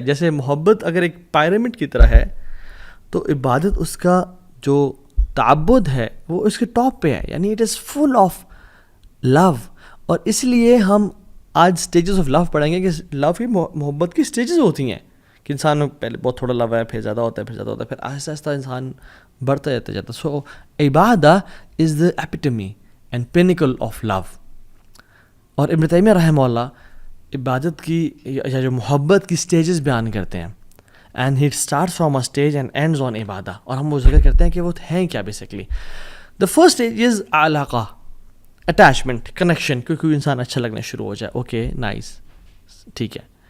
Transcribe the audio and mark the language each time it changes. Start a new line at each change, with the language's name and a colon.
Urdu: جیسے محبت اگر ایک پیرامڈ کی طرح ہے تو عبادت اس کا جو تعبد ہے وہ اس کے ٹاپ پہ ہے, یعنی
English: It is full of love.
Urdu: اور اس لیے ہم آج اسٹیجز آف لو پڑھیں گے کہ لو کی محبت کی اسٹیجز ہوتی ہیں کہ انسان پہلے بہت تھوڑا لو ہے, پھر زیادہ ہوتا ہے, پھر آہستہ آہستہ انسان بڑھتا جاتا.
English: So عبادہ is the epitome and pinnacle of love.
Urdu: اور ابن تیمیہ رحمہ اللہ عبادت کی یا جو محبت کی اسٹیجز بیان کرتے ہیں,
English: And he starts from a stage and ends on عبادہ.
Urdu: اور ہم وہ ذکر کرتے ہیں کہ وہ ہیں کیا basically.
English: the first stage is علاقہ,
Urdu: اٹیچمنٹ, کنیکشن, کیونکہ انسان اچھا لگنا شروع ہو جائے, اوکے نائس, ٹھیک ہے.